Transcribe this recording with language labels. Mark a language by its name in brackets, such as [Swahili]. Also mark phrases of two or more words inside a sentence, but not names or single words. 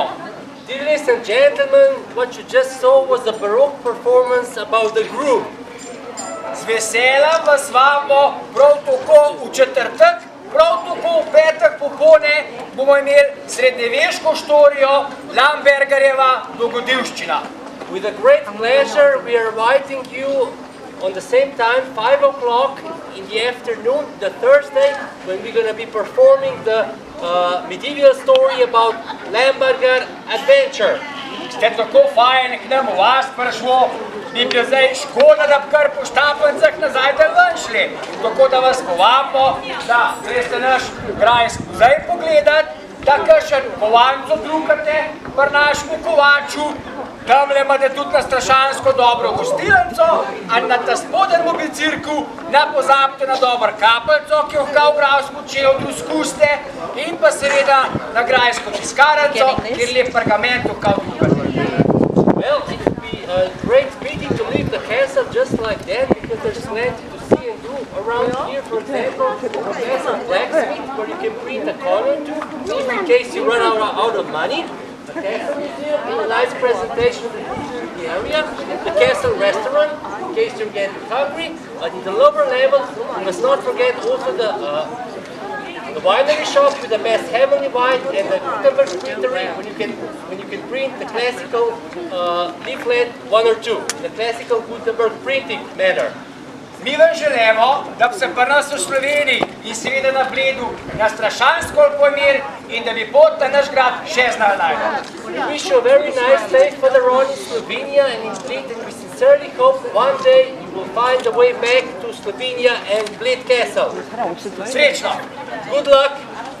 [English] Dear ladies and gentlemen, what you just saw was a Baroque performance about the groom. [Slovenian] Z veseljem vas vabimo prav tako v četrtek, prav tako v petek popolne bomo imeli srednjeveško štorijo Lambergerjeva dogodivščina. [English] With a great pleasure, we are inviting you on the same time, 5 o'clock in the afternoon, the Thursday, when we're going to be performing the medieval story about Lamberger adventure. [Slovenian] Ste tako fajn k nam v vas prišlo, bi bilo zdaj škoda, da bi kar po štapencah nazaj ven šli. Tako da vas povabimo, da greste naš grajski muzej pogledati, da kakšen kovanco drukate pri našemu kovaču. Tamle imate tudi na strašansko dobro gostilnico, a na ta spodnjem mobicirku ne pozabite na dobro kapelco, ki jo v grajsku čevlju skuste, in pa seveda na grajsko tiskarnico, kjer lep pergament v drukate. [English] Well, it would be a great pity to leave the castle just like that, because there's plenty to see and do around here. For example, there's a blacksmith where you can print a corner to, in case you run out of money. The castle museum, a nice presentation of the area. The castle restaurant, in case you're getting hungry. But in the lower level, you must not forget also the winery shop with the best heavenly wine and the Gutenberg printery, when you can print the classical leaflet 1 or 2, the classical Gutenberg printing manner. [Slovenian] Mi vam želimo, da bi se pri nas v Sloveniji in seveda na Bledu na strašansko pomir in da bi pot na naš grad še znali najti. [English] We wish you a very nice day further on in Slovenia and in Bled, and we sincerely hope one day you will find a way back to Slovenia and Bled Castle. [Slovenian] Srečno! [English] Good luck!